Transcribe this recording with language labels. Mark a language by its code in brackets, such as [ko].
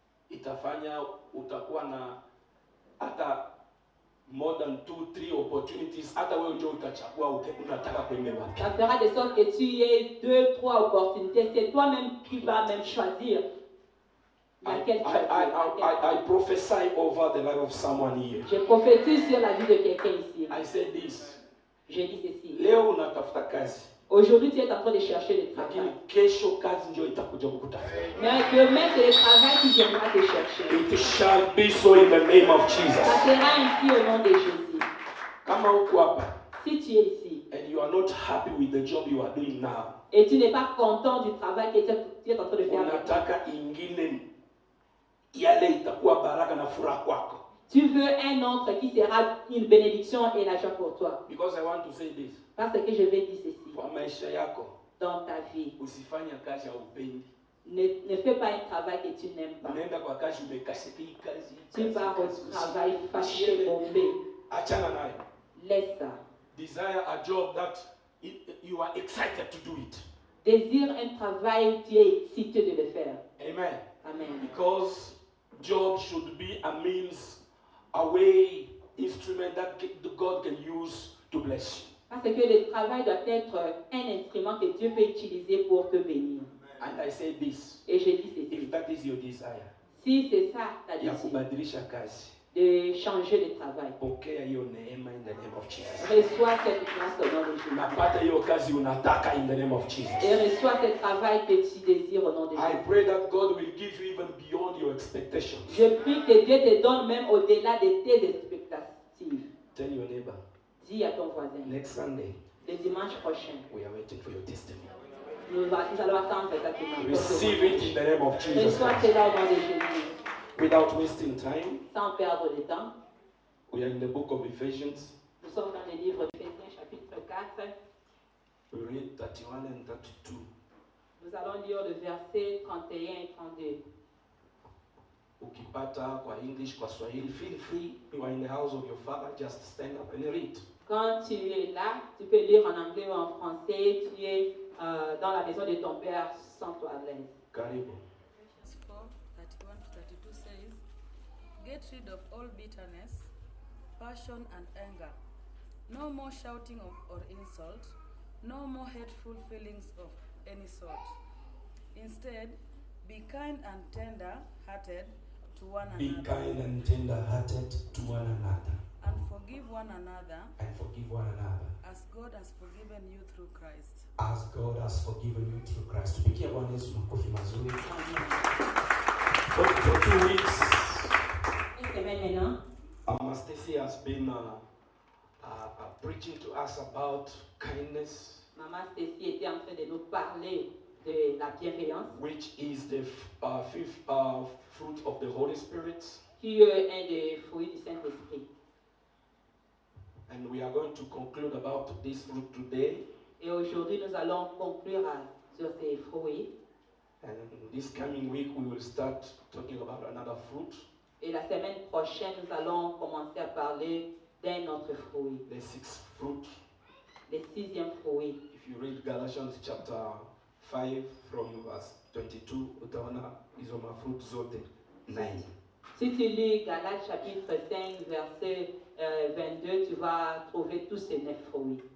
[sw] itafanya utakuwa na hata [en] more than 2-3 opportunities. [sw] Hata wewe ndio utachagua unataka kwenda wapi. [fr] ça fera de sorte que tu aies 2-3 opportunités. C'est toi-même qui vas même choisir laquelle choisir. [en] I prophesy over the life of someone here. [fr] Je prophétise sur la vie de quelqu'un ici. [en] I said this. [fr] Je dis ceci. [sw] Leo unatafuta kazi. [fr] Aujourd'hui, tu es en train de chercher le [sw] Lakini [fr] travail. [sw] kesho kazi ndio itakuja kukutafuta. [fr] Mais demain, c'est le travail qui viendra te chercher. [en] It shall be so in the name of [fr] Ça [en] Jesus. [fr] sera ainsi au nom de Jésus. [sw] Kama uko hapa [fr] Si tu es ici [en] and you are not happy with the job you are doing now, [fr] et tu n'es pas content du travail que tu es en train de faire, [sw] unataka ingine yale itakuwa baraka na furaha kwako. [fr] tu veux un autre qui sera une bénédiction et la joie pour toi. [en] Because I want to say this. [fr] Parce que je vais dire ceci. [sw] Kwa maisha yako [fr] Dans ta vie, [sw] usifanye kazi ya upendi. [fr] ne fais pas un travail que tu n'aimes pas. [sw] Unaenda kwa kazi umekasika hii kazi. [fr] Tu vas au travail fâché, bombé. [sw] Achana nayo. [fr] Laisse ça. [en] Desire a job that you are excited to do it. [fr] Désire un travail, tu es excité de le faire. [en] Amen. [fr] Amen. [en] Because job should be a means, a way, instrument that God can use to bless you. [fr] Parce que le travail doit être un instrument que Dieu peut utiliser pour te bénir. [en] And I say this. [fr] Et je dis [en] If [fr] ceci. [en] that is your desire, [fr] Si c'est ça ta [sw] ya [fr] décision, [sw] kubadilisha kazi, [fr] de changer de travail, [sw] pokea hiyo neema [en] in the name of Jesus. [fr] reçois cette grâce au nom de Jésus. [sw] Napata hiyo kazi unataka [en] in the name of Jesus. [fr] Et reçois ce travail que tu désires au nom de [en] I [fr] Jésus. [en] pray that God will give you even beyond your expectations. [fr] Je prie que Dieu te donne même au-delà de tes expectatives. [en] Tell your neighbor, [fr] Dis à ton voisin, [en] next Sunday, [fr] le dimanche prochain, [en] we are waiting for your testimony. [fr] nous allons attendre ta témoignage. [en] Receive it in the name of Jesus [fr] Reçois [en] Christ. [fr] cela au nom de Jésus. [en] Without wasting time, [fr] Sans perdre de temps, [en] we are in the book of Ephesians. [fr] nous sommes dans le livre d'Éphésiens chapitre 4. [en] We read 31 and 32. [fr] Nous allons lire le verset 31 et 32. [sw] Ukipata kwa English, kwa Swahili, [en] feel free. You are in the house of your father, just stand up and read. [fr] Quand tu es là, tu peux lire en anglais ou en français. Tu es dans la maison de ton père, sens-toi à l'aise. [sw] Karibu. [en] Verse 4, 31 to 32 says, "Get rid of all bitterness, passion, and anger. No more shouting or insult. No more hateful feelings of any sort. Instead, be kind and tender-hearted to one Be another, kind and tender-hearted to one another, and forgive one another, and forgive one another, as God has forgiven you through Christ." as God has forgiven you through Christ. [sw] Tupigie Bwana Yesu makofi mazuri. [en] For 2 weeks, [fr] Une semaine maintenant, [en] Stacy has been preaching to us about kindness, [fr] Maman Stacy était en train de nous parler de la bienveillance, [en] which is the fifth fruit of the Holy Spirit. [fr] qui est un des fruits du Saint-Esprit. [en] And we are going to conclude about this fruit today. [fr] Et aujourd'hui, nous allons conclure sur ces fruits. [en] And this coming week, we will start talking about another fruit, [fr] Et la semaine prochaine, nous allons commencer à parler d'un autre fruit, [en] the sixth fruit. [fr] le 6e fruit. [en] If you read Galatians chapter 5 from verse 22, [sw] utaona hizo mafruit zote 9. [fr] Si tu lis Galates chapitre 5, verset 22, tu vas trouver tous ces 9 fruits.